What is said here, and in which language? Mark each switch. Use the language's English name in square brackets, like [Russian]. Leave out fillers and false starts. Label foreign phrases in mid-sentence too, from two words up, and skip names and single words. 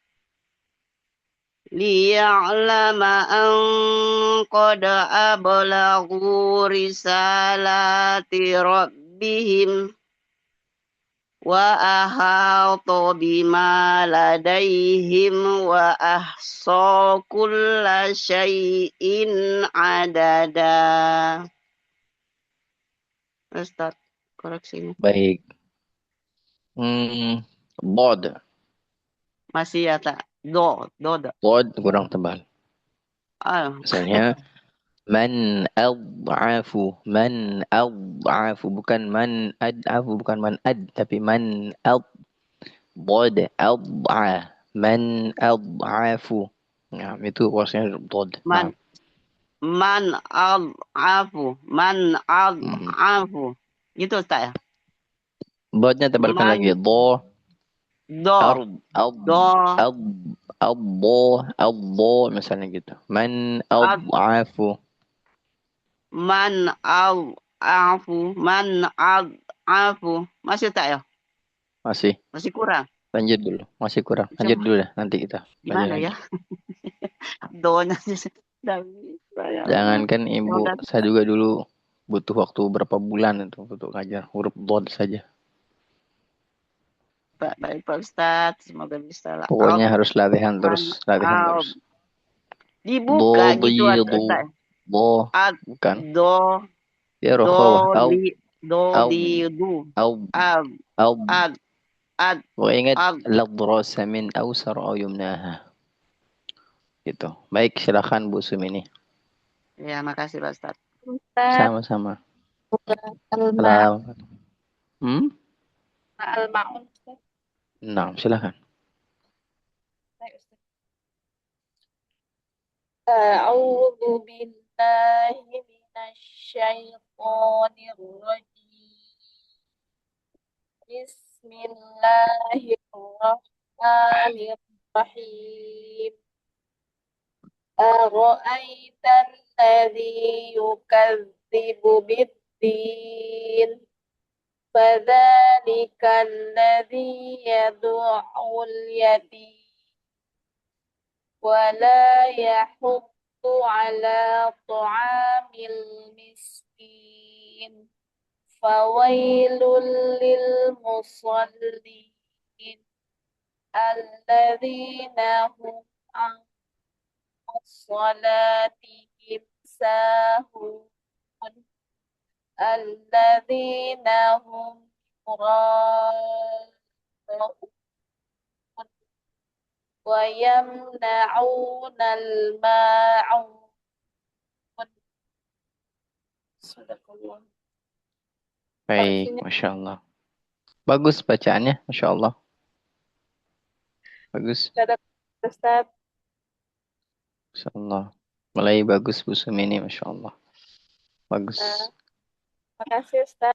[Arabic] ليعلم أن قد أبلغوا رسالات ربهم وأحاط بما لديهم وأحصى كل شيء عددا. [Indonesian] Ustaz, koreksinya. Baik. Bod. Masih ya tak? Do. Bod kurang tebal. Misalnya [Arabic] من أضعف [Indonesian] bukan [Arabic] من أضعف [Indonesian] bukan man ad tapi man ad bod ad'a [Arabic] من أضعف. [Indonesian] Nah, itu kuasnya bod. [Arabic] من أضعف. [Indonesian] Gitu Ustaz ya? Bodnya tebalkan lagi. Do. Misalnya gitu. [Arabic] من أضعف. من أضعف. [Indonesian] Masih tak ya? Masih kurang. Lanjut dulu. Masih kurang. Lanjut dulu dah. Nanti kita. Gimana ya? Doanya sih. Jangankan ibu. Saya juga dulu butuh waktu berapa bulan untuk ngajar huruf dod saja. Baik Pak Ustadz, semoga bisa lah. Pokoknya harus latihan terus. Dibuka gitu Ustaz. Bukan. Do. Ya roh. Ingat ladrosa min awsar au yumnaha. Gitu. Baik, silakan Bu Sumini. Ya, makasih Pak Ustadz. Sama-sama. Al-Ma'un. Nah, silakan. [Arabic] أعوذ بالله من الشيطان الرجيم. بسم الله الرحمن الرحيم. أرأيت الذي يكذب بالدين. فذلك الذي يدع اليتيم ولا يحض على طعام المسكين فويل للمصلين الذين هم عن صلاتهم ساهون الذين هم يراءون ويمنعون الماعون Sadaqallah. [Indonesian] Baik, Koreksinya Masya Allah. Bagus bacaannya, Masya Allah. Bagus, Ustaz. Ustaz. Masya Allah. Mulai bagus Bu Sumi ini, Masya Allah. Bagus, Makasih Ustaz.